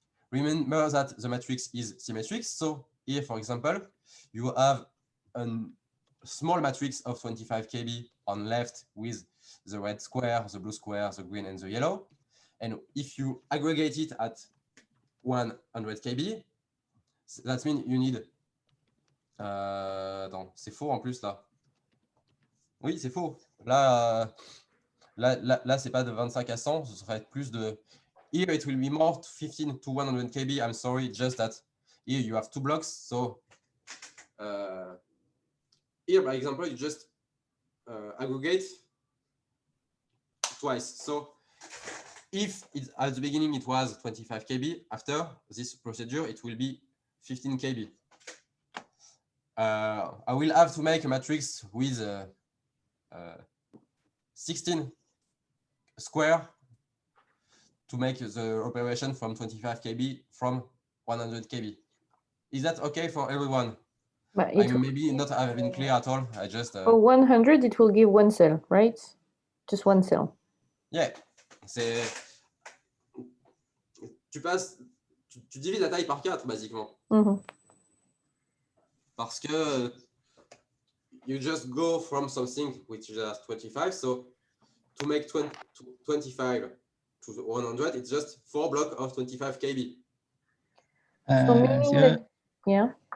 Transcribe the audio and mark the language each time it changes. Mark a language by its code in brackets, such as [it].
[en] Remember that the matrix is symmetric. So here, for example, you have a small matrix of 25 kb on left with the red square, the blue square, the green, and the yellow. And if you aggregate it at 100 kb, that means you need... [fr] attends, c'est faux en plus là. Oui, c'est faux. Là, là c'est pas de 25 à 100, ce serait plus de... [en] Here it will be more 15 to 100 kb. I'm sorry, just that here you have two blocks. So here, by example, you just aggregate twice. So if at the beginning it was 25 kb, after this procedure it will be 15 kb. I will have to make a matrix with 16 square to make the operation from 25 kb from 100 kb. Is that okay for everyone? But I maybe not have been clear at all. I just... For 100, it will give one cell, right? Just one cell. Yeah. [fr] C'est... Tu divises la taille par 4, basiquement. Parce que [en] you just go from something which is 25. So to make 25 to 100, it's just 4 blocks of 25 kb. So meaning that, yeah.